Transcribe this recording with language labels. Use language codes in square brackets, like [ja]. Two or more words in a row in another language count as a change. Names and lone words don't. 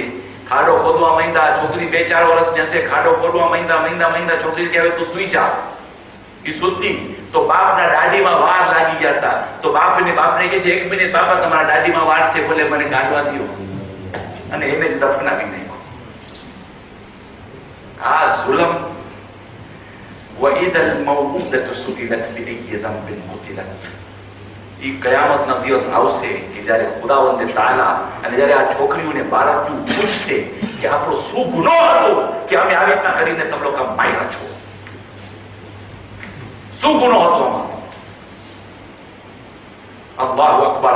[gu] ખાડો ખોદવા માંડ્યા, છોકરી 2-4 વર્ષ જશે, ખાડો ખોદવા માંડ્યા. છોકરી કે હવે તું સુઈ જા. એ સુતી તો બાપના દાઢીમાં વાર લાગી ગયા હતા. તો બાપને કહે છે, 1 મિનિટ બાપા, તમારા દાઢીમાં વાર છે, બોલે મને કાઢવા દો. અને એને જ દફનાવી નાખ્યો. આ ઝુલ્મ. [ar] وَإِذَا الْمَوْءُودَةُ سُئِلَتْ بِأَيِّ ذَنبٍ قُتِلَتْ. [gu] એ કયામતનો દિવસ આવશે કે જ્યારે ખુદાવંદે તાઆલા અને જ્યારે આ છોકરીઓને બાળકીઓ પૂછશે કે આપણો શું ગુનો હતો કે અમે આવી રીતના કરીને તમે લોકો માર્યા છો, શું ગુનો હતો અમારો? [ar] الله أكبر.